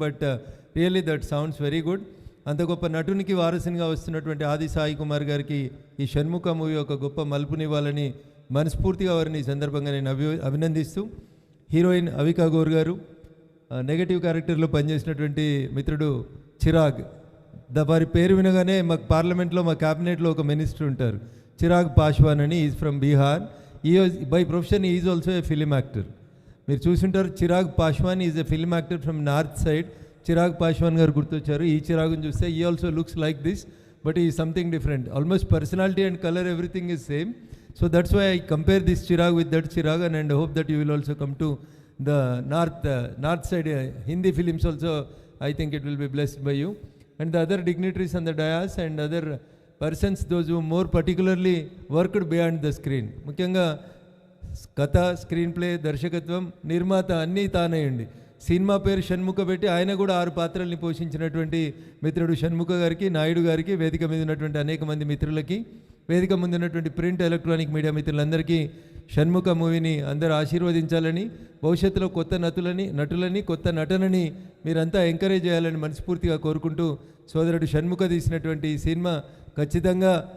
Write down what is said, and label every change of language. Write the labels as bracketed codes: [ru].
[en] But really that sounds very good. [te] అంత గొప్ప నటునికి వారసునిగా వస్తున్నటువంటి ఆది సాయి కుమార్ గారికి ఈ షణ్ముఖ మూవీ ఒక గొప్ప మలుపునివ్వాలని మనస్ఫూర్తిగా వారిని ఈ సందర్భంగా నేను అభినందిస్తూ, హీరోయిన్ అవికా గౌర్ గారు, నెగటివ్ క్యారెక్టర్లో పనిచేసినటువంటి మిత్రుడు చిరాగ్, వారి పేరు వినగానే మాకు పార్లమెంట్లో మా క్యాబినెట్లో ఒక మినిస్టర్ ఉంటారు, చిరాగ్ పాశ్వాన్ అని. [en] Is from Bihar. By profession is also a film actor. [te] మీరు చూసుంటారు, [en] Chirag Paswan is a film actor from north side. [te] Chirag Paswan గారు గుర్తొచ్చారు. ఈ చిరాగ్ని చూస్తే ఈ [en] Also looks like this, but ఈ something different. Almost personality and colour everything is same. So that's why I compare this Chirag with that Chirag, and I hope that you will also come to the north side Hindi films also. I think it will be blessed by you and the other dignitaries on the dais and other persons, those who more particularly worked beyond the screen. [te] ముఖ్యంగా కథ, screen play, దర్శకత్వం, నిర్మాత అన్నీ తానేయండి. Cinema పేరు షణ్ముఖ పెట్టి ఆయన కూడా 6 పాత్రల్ని పోషించినటువంటి మిత్రుడు షణ్ముఖ గారికి, నాయుడు గారికి, వేదిక మీద ఉన్నటువంటి అనేక మంది మిత్రులకి, వేదిక ముందు ఉన్నటువంటి ప్రింట్, ఎలక్ట్రానిక్ మీడియా మిత్రులందరికీ షణ్ముఖ మూవీని అందరూ ఆశీర్వదించాలని, భవిష్యత్తులో కొత్త నటులని కొత్త నటనని మీరంతా ఎంకరేజ్ చేయాలని మనస్ఫూర్తిగా కోరుకుంటూ, సోదరుడు షణ్ముఖ తీసినటువంటి ఈ సినిమా ఖచ్చితంగా